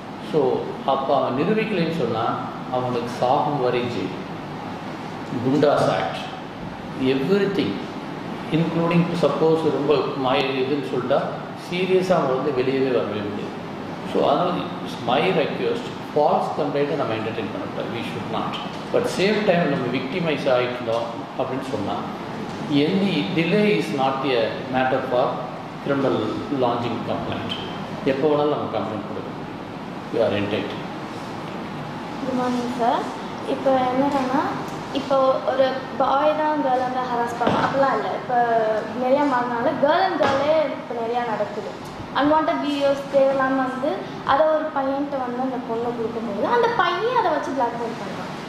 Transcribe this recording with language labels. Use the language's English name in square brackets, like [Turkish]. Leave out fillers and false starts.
[Tamil] So அப்போ அவன் நிரூபிக்கலைன்னு சொன்னால் அவனுக்கு சாகும் வரை jail. Goondas act every thing including suppose ரொம்ப இதுன்னு சொல்லிட்டா சீரியஸாக அவன் வந்து வெளியவே வரவே முடியாது. ஸோ அதனால் [English] it's my request, [Tamil] ஃபால்ஸ் கம்ப்ளைண்ட்டை நம்ம என்டர்டெயின் பண்ணக்கூடாது, [English] We should not. [Tamil] But same time நம்ம விக்டிமைஸ் ஆகிட்டோம் அப்படின்னு சொன்னால் [English] any delay is not a matter for criminal launching complaint. [Tamil] எப்போ வேணாலும் நம்ம கம்ப்ளைண்ட் கொடுக்கணும். [English] We are entitle. Good morning sir. [Tamil] இப்போ என்னன்னா, இப்போ ஒரு பாய் தான் கேர்ள் வந்து ஹராஸ் பண்ணலாம் அப்படிலாம் இல்லை. இப்போ நிறையா மாறினால கேர்ள் அண்ட் கேர்ளே இப்போ நிறையா நடக்குது. அன்வான்ட் வீடியோஸ் தேவையில்லாமல் வந்து அதை ஒரு பையன்கிட்ட வந்து அந்த பொண்ணை கொடுக்கும்போது அந்த பையன் அதை வச்சு பிளாக்மெயில் பண்ணுறான்.